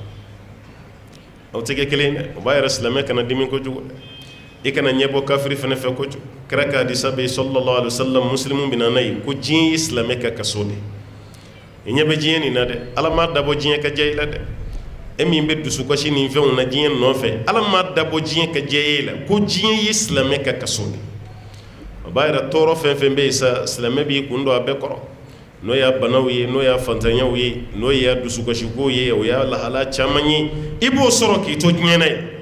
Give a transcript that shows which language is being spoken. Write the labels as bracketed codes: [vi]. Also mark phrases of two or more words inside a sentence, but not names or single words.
[bm] aw tɛ kɛ kelen dɛ o b'a yɛrɛ silamɛ kana dimi kojugu dɛ i kana ɲɛbɔ kafiri fana fɛ kojugu kira ka hadisa bɛ [ar] صلى الله عليه وسلم [bm] muslimu bɛ na n'a ye ko diɲɛ ye silamɛ ka kaso de i ɲɛ bɛ diɲɛ nin na dɛ ala m'a dabɔ diɲɛ ka diya i la dɛ e min bɛ dusukasi nin fɛnw na diɲɛ nɔfɛ ala m'a dabɔ diɲɛ ka diya i la ko diɲɛ ye silamɛ ka kaso de o b'a yɛrɛ tɔɔrɔ fɛn fɛn bɛ yen sa silamɛ b'i kun don a bɛɛ kɔrɔ n'o y'a banaw ye n'o y'a fantanyaw ye n'o y'a dusukasikow ye o y'a lahala caman ye i b'o sɔrɔ k'i to diɲɛ na ye